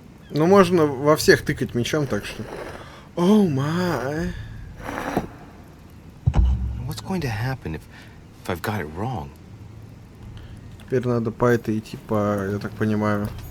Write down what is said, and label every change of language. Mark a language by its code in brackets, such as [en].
[ru] Ну, можно во всех тыкать мечом, так что... [en] Оу, май. What's going to happen if I've got it wrong? [ru] Теперь надо по этой идти, я так понимаю.